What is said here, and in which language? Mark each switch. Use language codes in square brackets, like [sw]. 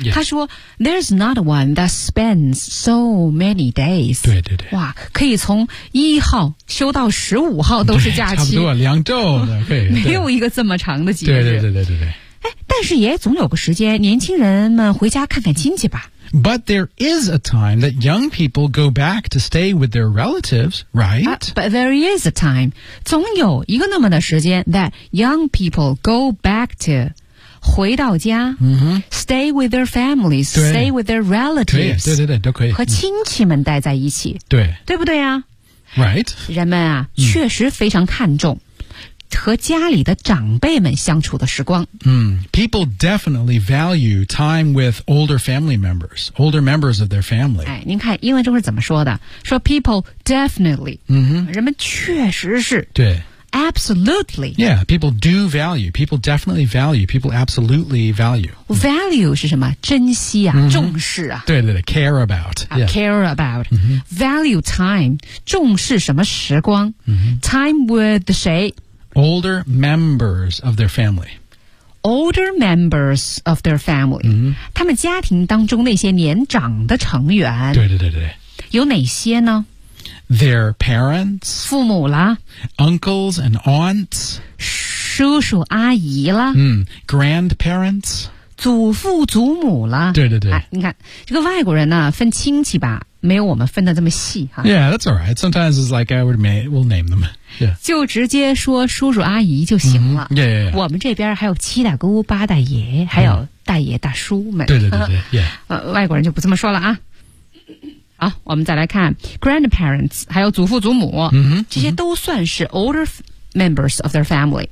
[zh] 他说 [en] ，There's not one that spans so many days。 [zh] 对对对。哇，可以从一号休到十五号都是假期。差不多。两周的，对，没有一个这么长的节日。对对对对对对。但是也总有个时间，年轻人们回家看看亲戚吧。 [en] But there is a time that young people go back to stay with their relatives, right?、 But there is a time, [zh] 总有一个那么的时间 [en] that young people go back to [zh] 回到家、 mm-hmm. [en] stay with their families, stay with their relatives, [zh] 对对对，都可以和亲戚们待在一起。对，对不对啊？ [en] Right. [zh] 人们啊、嗯、确实非常看重和家里的长辈们相处的时光。 [en] 嗯 ,people definitely value time with older family members, older members of their family. [zh] 哎您看英文中是怎么说的说 [en] people definitely, 嗯哼 [zh] 人们确实是。对。 [en] Absolutely. Yeah, people do value. People definitely value. People absolutely value. [zh] Value 是什么？珍惜啊， mm-hmm. 重视啊。对对对 [en] ，care about.、Yeah. Care about.、 Mm-hmm. Value time, [zh] 重视什么时光、 mm-hmm. [en] ？Time with [zh] 谁 [en] ？Older members of their family. Older members of their family.、 Mm-hmm. [zh] 他们家庭当中那些年长的成员。对对对对。有哪些呢？ [en] Their parents, [zh] 父母啦 [en] uncles and aunts, [zh] 叔叔阿姨啦、 [en] 嗯、grandparents, [zh] 祖父祖母啦对对对、啊、你看这个外国人呢分亲戚吧没有我们分得这么细哈 [en] Yeah, that's alright. Sometimes it's like I would make, we'll name them.、Yeah. [zh] 就直接说叔叔阿姨就行了、 [en] mm-hmm. yeah, yeah, yeah. [zh] 我们这边还有七大姑八大爷还有大爷大叔们、嗯、对对对对、 [en] yeah. [zh] 外国人就不这么说了啊好、啊、我们再来看 grandparents, 还有祖父祖母、 mm-hmm, 这些都算是 [en] older members of their family.